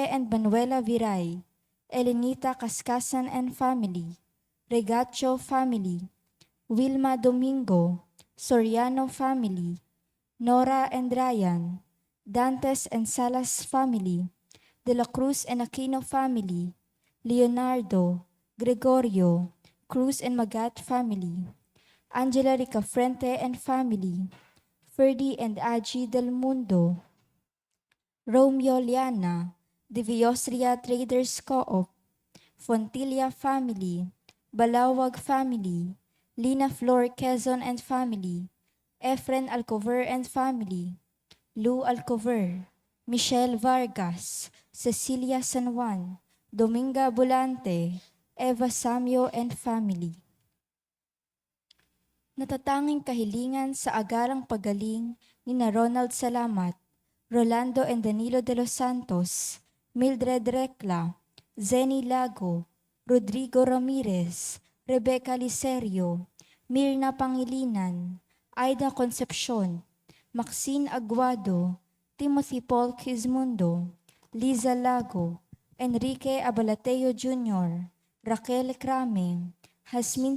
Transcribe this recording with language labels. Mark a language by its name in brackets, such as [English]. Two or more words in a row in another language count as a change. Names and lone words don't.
[English] and Manuela Viray, Elenita Cascasan and family, Regacho family, Wilma Domingo, Soriano family, Nora and Ryan, Dantes and Salas family, De la Cruz and Aquino family, Leonardo, Gregorio, Cruz and Magat family, Angela Ricafrente and family, Ferdy and Aji Del Mundo, Romeo Liana, Diviosria Traders Co-op, Fontilla family, Balawag family, Lina Flor Quezon and family, Efren Alcover and family, Lou Alcover, Michelle Vargas, Cecilia San Juan, Dominga Bulante, Eva Samyo and family. [Filipino] Natatanging kahilingan sa agarang pagaling ni na Ronald Salamat, Rolando and Danilo de los Santos, Mildred Recla, Zenny Lago, Rodrigo Ramirez, Rebecca Licerio, Mirna Pangilinan, Aida Concepcion, Maxine Aguado, Timothy Paul Quizmundo, Liza Lago, Enrique Abalateo Jr., Raquel Crame, Jasmine